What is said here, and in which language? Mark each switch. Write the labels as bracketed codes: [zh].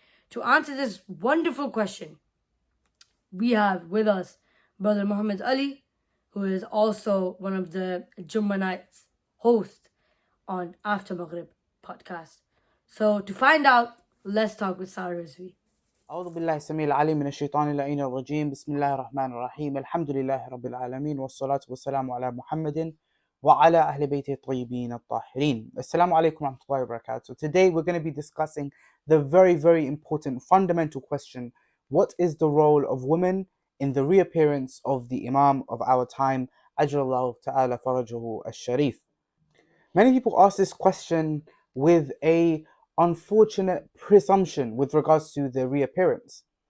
[en] To answer this wonderful question, we have with us Brother Mohammed Ali, who is also one of the Jummah Nights hosts on After Maghrib podcast. So to find out, let's talk with Sarah Rizvi. [ar] أعوذ بالله السميع العليم من الشيطان اللعين الرجيم بسم الله الرحمن الرحيم الحمد لله رب العالمين والصلاة والسلام على محمد وعلى أهل بيته الطيبين الطاهرين. Assalamu alaikum wa rahmatullahi wa barakatuh. [en] Today we're going to be discussing the very, very important fundamental question: what is the role of women in the reappearance of the Imam of our time, Ajralallahu Ta'ala Farajahu Al-Sharif? Many people ask this question with a unfortunate presumption with regards to the reappearance.